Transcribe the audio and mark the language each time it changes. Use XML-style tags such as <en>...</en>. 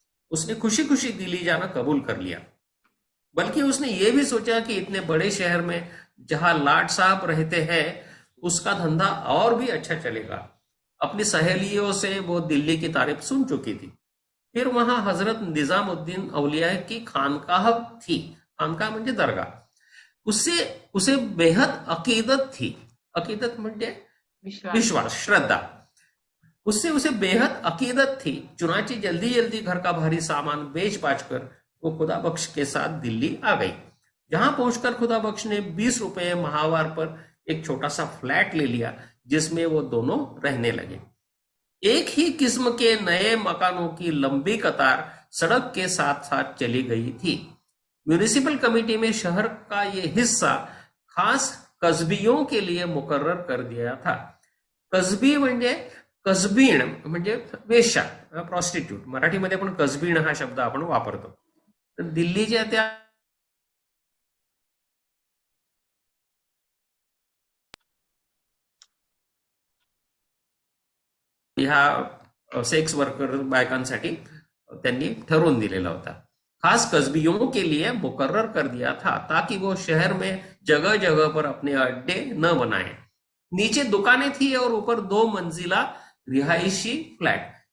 <hi>उसने खुशी खुशी दिल्ली जाना कबूल कर लिया. बल्कि उसने ये भी सोचा कि इतने बड़े शहर में जहां लाट साहब रहते हैं उसका धंधा और भी अच्छा चलेगा. अपनी सहेलियों से वो दिल्ली की तारीफ सुन चुकी थी. फिर वहां हजरत निजामुद्दीन औलिया की खानकाह थी.</hi> <mr>खानकाह म्हणजे दरगाह.</mr> <hi>उसे बेहद अकीदत थी.</hi> <mr>अकीदत म्हणजे विश्वास, श्रद्धा.</mr> <hi>उसे बेहद अकीदत थी. चुनाची जल्दी जल्दी घर का भारी सामान बेच बाच कर वो खुदा बख्श के साथ दिल्ली आ गई. जहां पहुंचकर खुदा बख्श ने 20 रुपए माहवार पर एक छोटा सा फ्लैट ले लिया जिसमें वो दोनों रहने लगे. एक ही किस्म के नए मकानों की लंबी कतार सड़क के साथ साथ चली गई थी. म्यूनिसिपल कमेटी में शहर का ये हिस्सा खास कस्बियों के लिए मुकर्रर कर दिया था.</hi> <mr>कस्बी म्हणजे कसबीण म्हणजे वेश्या, प्रॉस्टिट्यूट. मराठीमध्ये पण कसबीण हा शब्द आपण वापरतो. तर दिल्लीच्या त्या ह्या सेक्स वर्कर बायकांसाठी त्यांनी ठरवून दिलेला होता.</mr> <hi>खास कस्बियों के लिए मुकर्रर कर दिया था ताकि वो शहर में जगह जगह पर अपने अड्डे न बनाए. नीचे दुकानें थी और ऊपर 2 मंजिला रिहायशी फ्लैट.</hi>